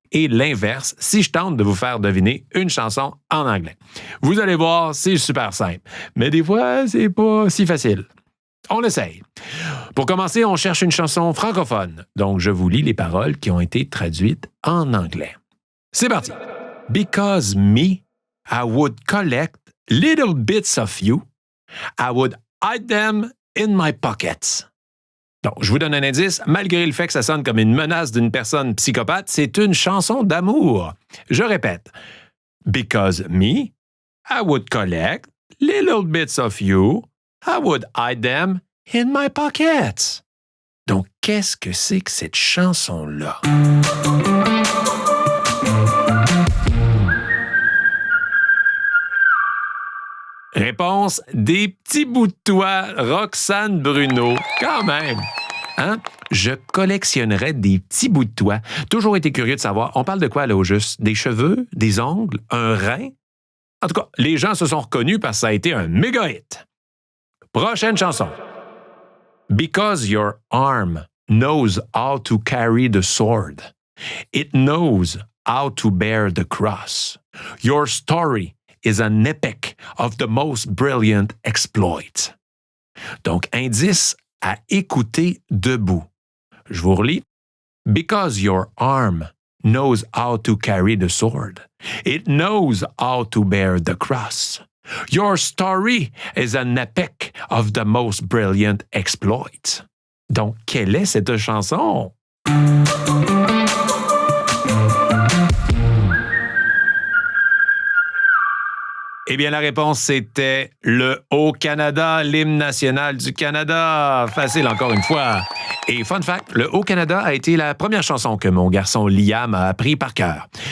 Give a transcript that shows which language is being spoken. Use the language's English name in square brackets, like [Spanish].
[French] Et l'inverse, si je tente de vous faire deviner une chanson en anglais. Vous allez voir, c'est super simple. Mais des fois, c'est pas si facile. On essaye. Pour commencer, on cherche une chanson francophone. Donc, je vous lis les paroles qui ont été traduites en anglais. C'est parti. [English] Because me, I would collect little bits of you. I would hide them in my pockets. [French] Donc, je vous donne un indice. Malgré le fait que ça sonne comme une menace d'une personne psychopathe, c'est une chanson d'amour. Je répète. [English] Because me, I would collect little bits of you. I would hide them in my pockets. [French] Donc, qu'est-ce que c'est que cette chanson-là? Réponse, des petits bouts de toi, Roxane Bruno. Quand même. Hein? Je collectionnerais des petits bouts de toi. Toujours été curieux de savoir, on parle de quoi là au juste? Des cheveux? Des ongles? Un rein? En tout cas, les gens se sont reconnus parce que ça a été un méga hit. Prochaine chanson. [English] Because your arm knows how to carry the sword. It knows how to bear the cross. Your story is an epic of the most brilliant exploit. [French] Donc, indice à écouter debout. Je vous relis. [English] Because your arm knows how to carry the sword. It knows how to bear the cross. Your story is an epic of the most brilliant exploit. [French] Donc, quelle est cette chanson? Eh bien, la réponse, c'était le Haut-Canada, l'hymne national du Canada. Facile encore une fois. Et fun fact, le Haut-Canada a été la première chanson que mon garçon Liam a appris par cœur.